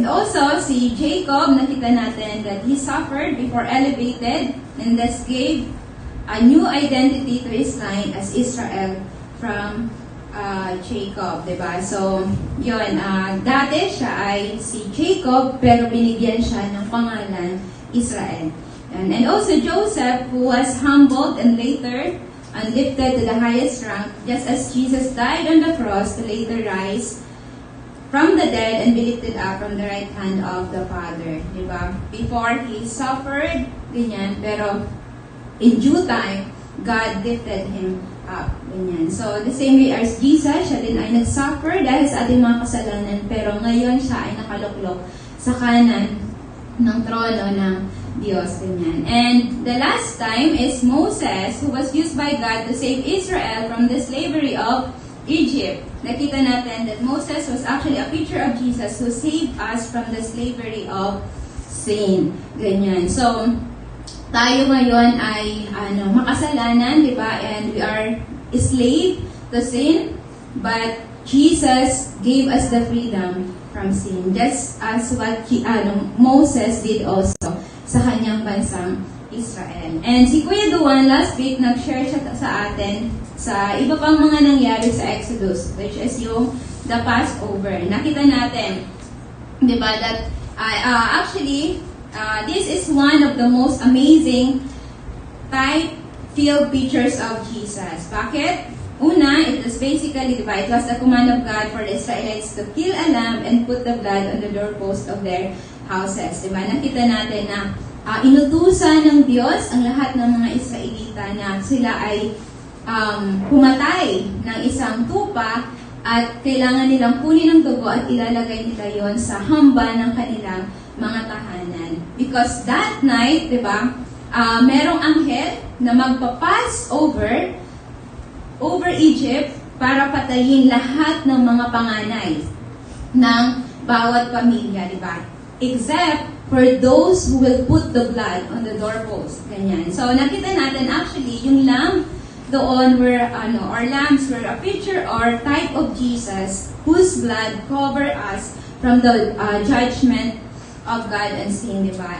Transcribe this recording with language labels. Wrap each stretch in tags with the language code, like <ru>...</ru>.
<en>And also, si Jacob,</en> <tl>nakita natin</tl> <en>that he suffered before elevated, and thus gave a new identity to his line as Israel from Jacob, diba?</en> <tl>So, yun, dati siya ay si Jacob, pero binigyan siya ng pangalan Israel.</tl> <en>And also Joseph, who was humbled and later lifted to the highest rank, just as Jesus died on the cross to later rise from the dead and be lifted up from the right hand of the Father. Diba? Before he suffered,</en> <tl>ganyan, pero in due time, God lifted him up. Ganyan. So,</tl> <en>the same way as Jesus,</en> <tl>siya din ay nag-suffer dahil sa ating mga kasalanan, pero ngayon siya ay nakaluklok sa kanan ng trono ng Diyos. Ganyan.</tl> <en>And the last time is Moses, who was used by God to save Israel from the slavery of Egypt.</en> <tl>Nakita natin</tl> <en>that Moses was actually a picture of Jesus who saved us from the slavery of sin.</en> <tl>Ganyan. So, tayo ngayon ay makasalanan, di ba?</tl> <en>And we are slave to sin, but Jesus gave us the freedom from sin, just as what Moses did also</en> <tl>sa kanyang bansang Israel. And si Kuya Duan, last week, nag-share siya sa atin sa iba pang mga nangyari sa Exodus, which is yung the Passover. Nakita natin,</tl> <en>di ba, that actually, this is one of the most amazing type-filled pictures of Jesus. Bakit? Una, it was basically, diba, it was the command of God for the Israelites to kill a lamb and put the blood on the doorpost of their houses.</en> <tl>Diba? Nakita natin na inutusan ng Diyos ang lahat ng mga Israelita na sila ay pumatay ng isang tupa at kailangan nilang kunin ang dugo at ilalagay nila yon sa hamba ng kanilang mga tahanan.</tl> <en>Because that night,</en> <tl>diba, merong anghel na magpapass over Egypt para patayin lahat ng mga panganay ng bawat pamilya, diba?</tl> <en>Except for those who will put the blood on the doorpost. Ganyan. So,</en> <tl>nakita natin</tl> <en>actually, yung lamb doon were, or lambs were a picture or type of Jesus whose blood cover us from the judgment of God and sin, diba?</en>